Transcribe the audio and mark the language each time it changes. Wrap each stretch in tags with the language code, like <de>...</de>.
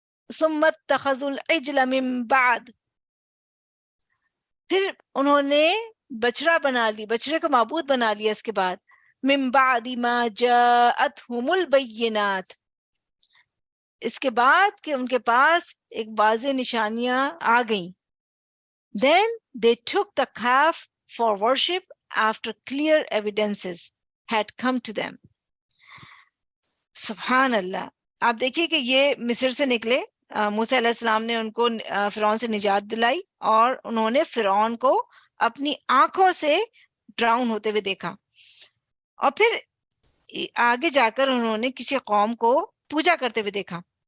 <ar>ثم اتخذوا العجل من بعد،</ar> <ur>پھر انہوں نے بچڑا بنا لی، بچڑے کو معبود بنا لیا اس کے بعد.</ur> <ar>من بعد ما جاءتهم البینات،</ar> <ur>اس کے بعد کہ ان کے پاس ایک واضح نشانیاں آ گئیں.</ur> <en>Then they took the calf for worship after clear evidences had come to them.</en> <ar>سبحان اللہ.</ar> <ur>آپ دیکھیے کہ یہ مصر سے نکلے، موسیٰ علیہ السلام نے ان کو فرعون سے نجات دلائی، اور انہوں نے فرعون کو اپنی آنکھوں سے ڈراؤن ہوتے ہوئے دیکھا، اور پھر آگے جا کر انہوں نے کسی قوم کو پوجا کرتے ہوئے دیکھا.</ur>